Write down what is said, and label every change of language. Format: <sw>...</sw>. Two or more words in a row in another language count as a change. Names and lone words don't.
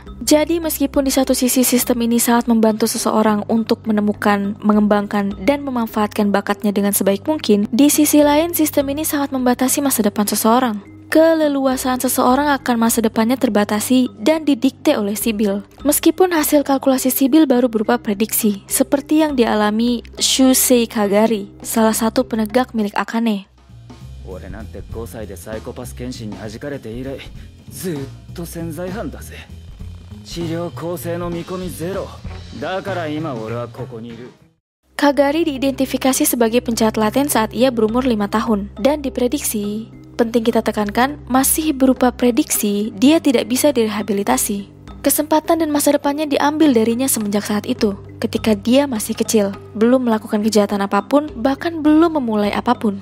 <id>Jadi, meskipun di satu sisi sistem ini sangat membantu seseorang untuk menemukan, mengembangkan, dan memanfaatkan bakatnya dengan sebaik mungkin, di sisi lain sistem ini sangat membatasi masa depan seseorang. Keleluasaan seseorang akan masa depannya terbatasi dan didikte oleh Sibyl. Meskipun hasil kalkulasi Sibyl baru berupa prediksi, seperti yang dialami Shusei Kagari, salah satu penegak milik Akane.</id> <ja>俺なんて5歳でサイコパス検診に弾かれて以来ずっと潜在犯だぜ。治療構成の見込みゼロだから今俺はここにいる。</ja> <id>Kagari diidentifikasi sebagai penjahat laten saat ia berumur 5 tahun dan diprediksi, penting kita tekankan, masih berupa prediksi, dia tidak bisa direhabilitasi. Kesempatan dan masa depannya diambil darinya semenjak saat itu, ketika dia masih kecil, belum melakukan kejahatan apapun, bahkan belum memulai apapun.</id>